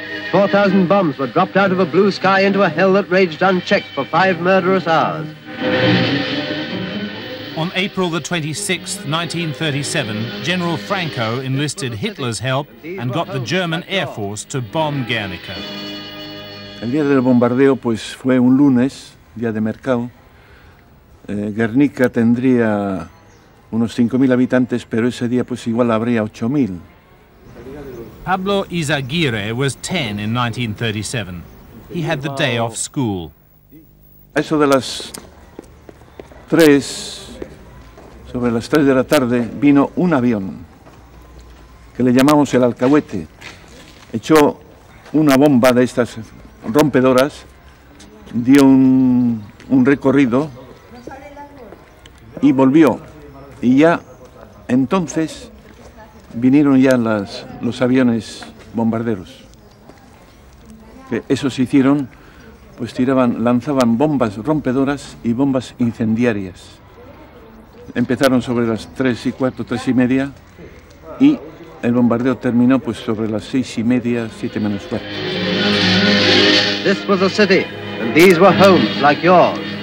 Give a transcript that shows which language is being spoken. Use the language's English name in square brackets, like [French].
[English] 4,000 bombs were dropped out of a blue sky into a hell that raged unchecked for 5 murderous hours. On April the 26th, 1937, General Franco enlisted Hitler's help and got the German Air Force to bomb Guernica. [Spanish] El día del bombardeo pues fue un lunes, día de mercado. Guernica tendría unos 5.000 habitantes, pero ese día pues igual habría 8.000. [English] Pablo Izaguirre was 10 in 1937. He had the day off school. [Spanish] A eso de las 3, sobre las 3 de la tarde, vino un avión que le llamamos el alcahuete. Echó una bomba de estas rompedoras, dio un recorrido y volvió. Y ya entonces vinieron ya los aviones bombarderos. Que esos hicieron, pues lanzaban bombas rompedoras y bombas incendiarias. Empezaron sobre las 3:15, 3:30 y el bombardeo terminó pues sobre las 6:30, 7 menos 4. [English] This was a city, and these were homes like yours.